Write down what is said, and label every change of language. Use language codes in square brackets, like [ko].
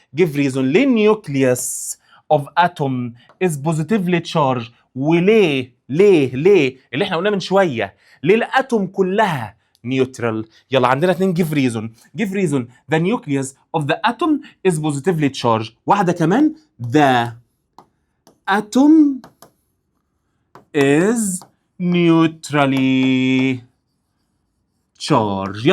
[en] give reason [ar] ليه [en] nucleus of atom is positively charged. [ar] وليه اللي احنا قلنا من شويه، ليه الاتوم كلها نيوترال؟ يلا عندنا اتنين [en] give reason the nucleus of the atom is positively charged. [ar] واحده كمان [en] the atom is neutrally charged.